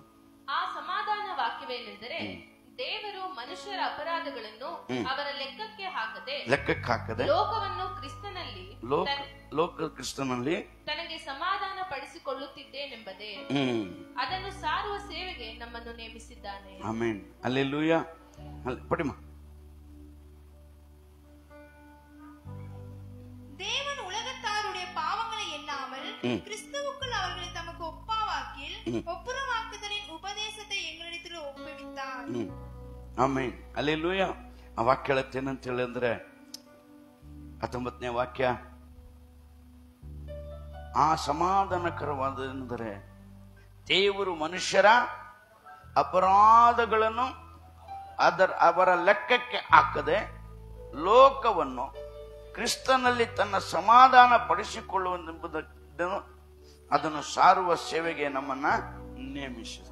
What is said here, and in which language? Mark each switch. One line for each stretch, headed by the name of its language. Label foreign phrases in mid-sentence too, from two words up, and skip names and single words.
Kannada: ಆ ಸಮಾಧಾನ ವಾಕ್ಯವೇನೆಂದರೆ, ದೇವರು ಮನುಷ್ಯರ ಅಪರಾಧಗಳನ್ನು ಅವರ ಲೆಕ್ಕಕ್ಕೆ ಹಾಕದೆ ಲೋಕವನ್ನು ಕ್ರಿಸ್ತನಲ್ಲಿ ತನಗೆ ಸಮಾಧಾನ ಪಡಿಸಿಕೊಳ್ಳುತ್ತಿದ್ದೇನೆಂಬುದೇ ಅದನ್ನು ಸಾರುವ ಸೇವೆಗೆ ನಮ್ಮನ್ನು ನೇಮಿಸಿದ್ದಾನೆ. ಆಮೆನ್. ಹಲ್ಲೆಲೂಯಾ. ಪಡಿಮ.
Tamil: தேவன் உலகத்தாருடைய பாவங்களை எண்ணாமல் கிறிஸ்துவுக்குள் அவர்களை தமக்கு ஒப்பாவாக்கில் ஒப்புரவாக்குதலின் உபதேசத்தை எங்களிடத்தில் ஒப்புவித்தார்.
Kannada: ಆಮೆನ್. ಹಲ್ಲೆಲೂಯಾ. ಆ ವಾಕ್ಯ ಹೇಳುತ್ತೇನಂತ ಹೇಳಿ ಅಂದ್ರೆ 19ನೇ ವಾಕ್ಯ, ಆ ಸಮಾಧಾನಕರವಾದೆಂದರೆ ದೇವರು ಮನುಷ್ಯರ ಅಪರಾಧಗಳನ್ನು ಅವರ ಲೆಕ್ಕಕ್ಕೆ ಹಾಕದೆ ಲೋಕವನ್ನು ಕ್ರಿಸ್ತನಲ್ಲಿ ತನ್ನ ಸಮಾಧಾನ ಪಡಿಸಿಕೊಳ್ಳುವುದೆಂಬುದನ್ನು ಅದನ್ನು ಸಾರುವ ಸೇವೆಗೆ ನಮ್ಮನ್ನ ನೇಮಿಸಿದ.